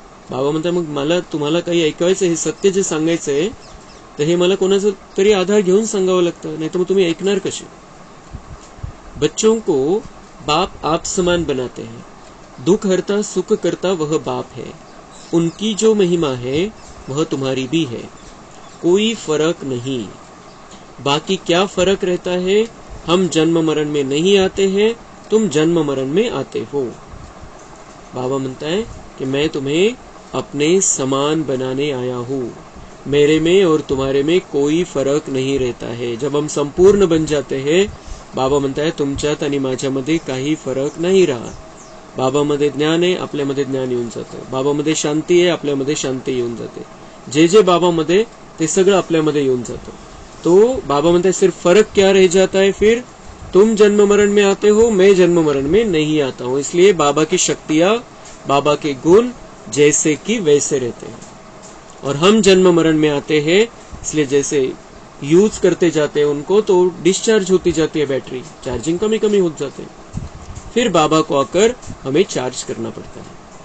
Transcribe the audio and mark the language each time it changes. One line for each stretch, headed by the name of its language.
Marathi: बाबा म्हणतात मग मला तुम्हाला काही ऐकायचं, हे सत्य जे सांगायचंय तर हे मला कोणाचा तरी आधार घेऊन सांगावं लागतं, नाही तर मग तुम्ही ऐकणार कसे।
Hindi: बच्चों को बाप आप समान बनाते हैं, दुख हरता सुख करता वह बाप है। उनकी जो महिमा है वह तुम्हारी भी है, कोई फर्क नहीं। बाकी क्या फर्क रहता है, हम जन्म मरण में नहीं आते हैं, तुम जन्म मरण में आते हो। बाबा म्हणता है कि मैं तुम्हें अपने समान बनाने आया हूँ, मेरे में और तुम्हारे में कोई फरक नहीं रहता है। जब हम संपूर्ण बन जाते हैं, बाबा म्हणता है
Marathi: तुमच्यात आणि माझ्यामध्ये काही फरक नाही रहा। बाबामध्ये ज्ञान आहे, आपल्यामध्ये ज्ञान येऊन जातं। बाबामध्ये शांती आहे, आपल्यामध्ये शांती येऊन जाते। जे बाबामध्ये ते सगळं आपल्यामध्ये येऊन जातं।
Hindi: तो बाबा म्हणते सिर्फ फर्क क्या रह जाता है, फिर तुम जन्म मरण में आते हो, मैं जन्म मरण में नहीं आता हूँ। इसलिए बाबा की शक्तियां, बाबा के गुण जैसे कि वैसे रहते हैं, और हम जन्म मरण में आते हैं, इसलिए जैसे यूज करते जाते हैं उनको तो डिस्चार्ज होती जाती है बैटरी, चार्जिंग कमी कमी हो जाते हैं, फिर बाबा को आकर हमें चार्ज करना पड़ता है।